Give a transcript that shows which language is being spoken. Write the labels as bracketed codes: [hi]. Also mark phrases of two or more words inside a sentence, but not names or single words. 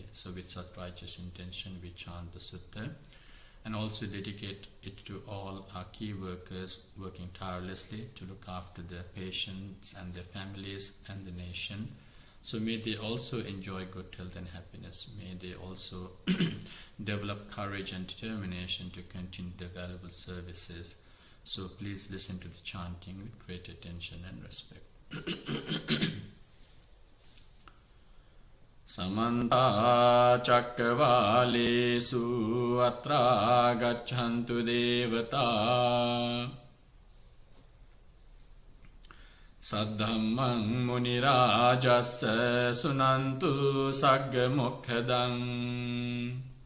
[en] So with such righteous intention we chant the sutta and also dedicate it to all our key workers working tirelessly to look after their patients and their families and the nation. So may they also enjoy good health and happiness. May they also develop courage and determination to continue their valuable services. So please listen to the chanting with great attention and respect. [pi] Samanta cakkavalesu atra gacchantu devata Saddhammang munirajassa sunantu sagga mokkhadan